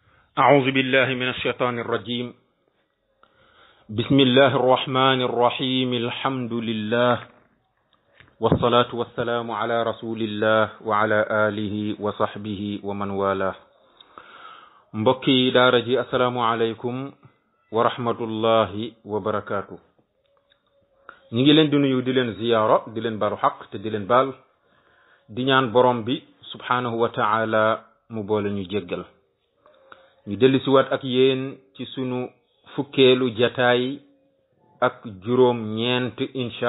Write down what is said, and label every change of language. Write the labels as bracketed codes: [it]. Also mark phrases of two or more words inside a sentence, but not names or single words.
[ar] أعوذ بالله من الشيطان الرجيم بسم الله الرحمن الرحيم الحمد لله والصلاة والسلام على رسول الله وعلى آله وصحبه ومن والاه [wo] mbokki daara ji [ar] السلام عليكم ورحمة الله وبركاته [wo] ñi ngi leen di nuyu di leen ziyaara di leen balu xaq te di leen baal di ñaan borom bi [ar] سبحانه و [wo] taala mu boole ñu jéggal ñu dellusiwaat ak yéen ci sunu fukkeelu jataay ak juróom ñeent insha